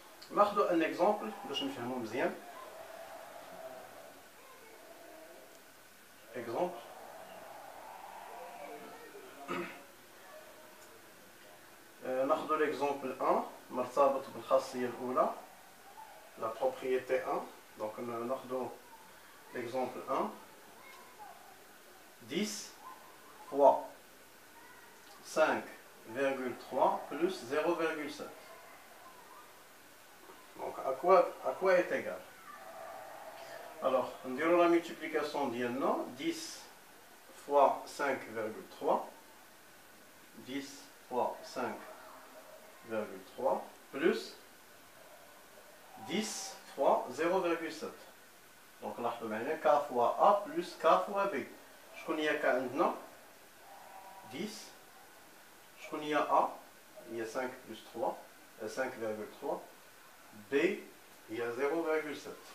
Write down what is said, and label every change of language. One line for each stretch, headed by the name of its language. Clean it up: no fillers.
Arabic: ناخذ
French: un exemple
Arabic: باش نفهمو مزيان.
French: Exemple.
Arabic: ناخذ l'exemple 1 مرتبط بالخاصية الأولى
French: la propriété 1. donc ناخذ l'exemple 1 10 fois 5,3 plus 0,7. donc à quoi est égal? Alors, on dirait la multiplication
Arabic: ديالنا
French: 10 fois 5,3 10 fois 5,3 plus 10 fois 0,7. donc
Arabic: لاحظوا معنا
French: K fois A plus K fois B.
Arabic: شكون هي K عندنا 10، شكون هي A هي 5 plus 3 5,3، B هي 0,7.